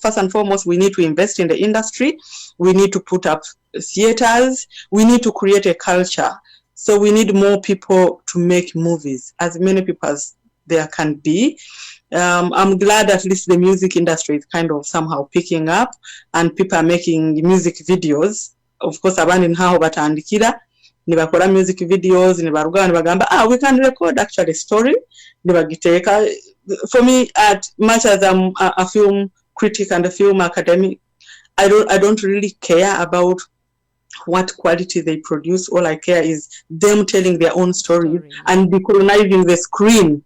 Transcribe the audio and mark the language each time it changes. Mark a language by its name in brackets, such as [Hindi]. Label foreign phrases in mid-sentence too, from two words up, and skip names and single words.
[English] First and foremost, we need to invest in the industry. We need to put up theaters. We need to create a culture. So we need more people to make movies, as many people as there can be. I'm glad at least the music industry is kind of somehow picking up and people are making music videos. Of course, [Nyankole] abandi ntaho batandikira nibakora [English] music videos [Nyankole] nibaruga nibagamba [English] we can record actually story [Nyankole] nibagiteka. [English] For me, as much as I'm a film critic and a film academic, I don't really care about what quality they produce. All I care is them telling their own story and decolonizing the screen.